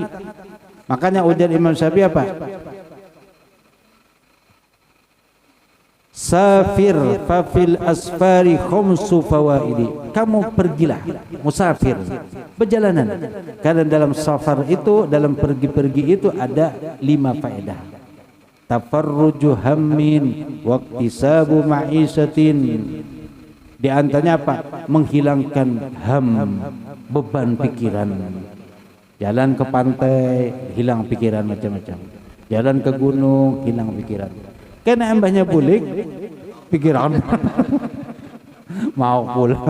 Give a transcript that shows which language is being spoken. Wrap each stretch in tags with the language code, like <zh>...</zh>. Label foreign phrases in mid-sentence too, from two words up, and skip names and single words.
<id>Makanya ujar Imam Syafi'i apa?</id> <ar>Safir fafil asfari khumsu fawaidi.</ar> <id>Kamu pergilah, musafir, perjalanan. Karena dalam safar itu, dalam pergi-pergi itu ada 5 faedah.</id> <ar>Tafarruju hammin waqtisabu ma'isatin</ar> <id>Di antaranya apa? Menghilangkan beban pikiran. Jalan ke pantai, hilang pikiran macam-macam. Jalan ke gunung, hilang pikiran. Karena embahnya bulik, pikiran mau pulang.</id>